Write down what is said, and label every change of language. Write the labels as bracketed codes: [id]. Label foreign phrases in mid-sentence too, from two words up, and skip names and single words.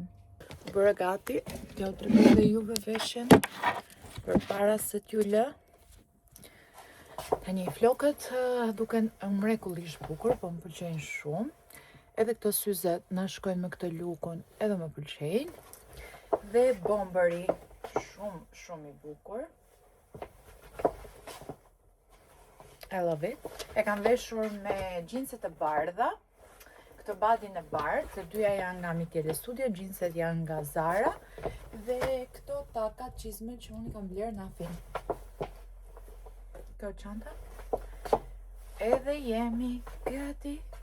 [sq] Bërë gati, t'ja u tregoj dhe juve veshjen përpara se t'ju lë. Tani flokët duken mrekullisht bukur, po më pëlqejnë shumë. Edhe këto syzet na shkojnë me këtë lukun, edhe më pëlqejnë. Dhe bomberi, shumë i bukur. [en] I love it. [sq] E kam veshur me xhinset e bardha. Këtë badin e bardh, të dyja janë nga Michele Studio, xhinset janë nga Zara. Dhe këto takat çizme që unë kam bler në Afin. Kjo çanta. Edhe jemi gati.